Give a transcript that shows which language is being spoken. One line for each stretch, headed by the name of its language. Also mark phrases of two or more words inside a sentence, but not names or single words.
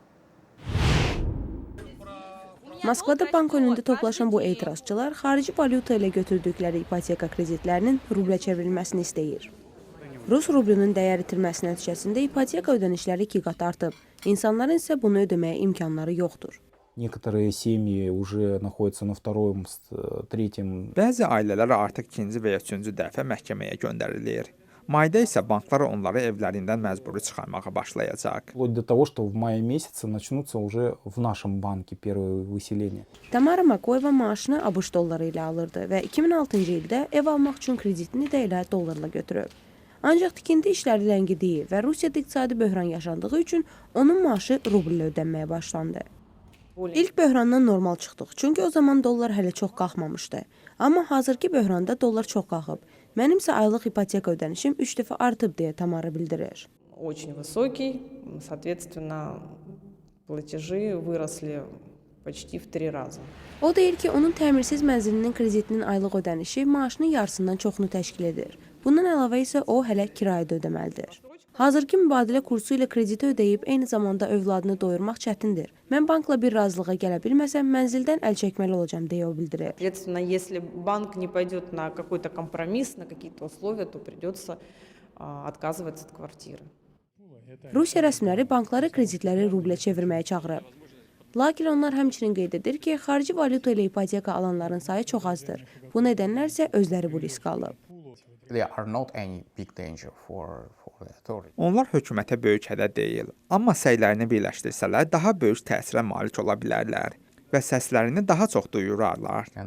Azerbaijani: Moskvada bank önündə toplaşan bu etirazçılar xarici valyuta ilə götürdükləri ipoteka kreditlərinin rublə çevrilməsini istəyir. Rus rublunun dəyər itirməsi nəticəsində ipoteka ödənişləri 2 qat artıb. İnsanların isə bunu ödəməyə imkanları yoxdur.
Russian: Некоторые семьи уже находятся на втором, третьем.
Azerbaijani: Bəzi ailələr artıq ikinci və ya üçüncü dəfə məhkəməyə göndərilir. Mayda isə banklar onları evlərindən məcburi çıxarmağa başlayacaq.
Russian: Вплоть до того, что в мае месяце начнутся уже в нашем банке первые выселения.
Azerbaijani: Tamara Makoyeva maaşını ABŞ dolları ilə alırdı və 2006-cı ildə ev almaq üçün kreditini də elə dollarla götürüb. Ancaq tikinti işləri ləngidiyi və Rusiyada iqtisadi böhran yaşandığı üçün onun maaşı rublə ödənməyə başlandı. İlk böhrandan normal çıxdıq, çünki o zaman dollar hələ çox qalxmamışdı. Amma hazırki böhranda dollar çox qalxıb. Mənim isə aylıq ipoteka ödənişim 3 dəfə artıb deyə Tamara bildirir.
Russian: Очень высокий, соответственно, платежи выросли почти в 3 раза.
Azerbaijani: O deyir ki, onun təmirsiz mənzilinin kreditinin aylıq ödənişi maaşının yarısından çoxunu təşkil edir. Bundan əlavə isə o hələ kirayədə ödəməlidir. Hazırki mübadilə kursu ilə krediti ödəyib eyni zamanda övladını doyurmaq çətindir. Mən bankla bir razılığa gələ bilməsəm, mənzildən əl çəkməli olacağam deyə o bildirir.
Russian: Соответственно, если банк не пойдет на какой-то компромисс, на какие-то условия, то придется отказываться от квартиры.
Azerbaijani: Rusiya rəsmiləri bankları kreditləri rublə çevirməyə çağırıb. Lakin onlar həmçinin qeyd edir ki, xarici valyuta ilə ipoteka alanların sayı çox azdır. Bu nedənlər isə özləri bu risk alıb. Onlar hökumətə böyük hədəd deyil, amma səylərini birləşdirsələr daha böyük təsirə malik ola bilərlər və səslərini daha çox duyurarlar.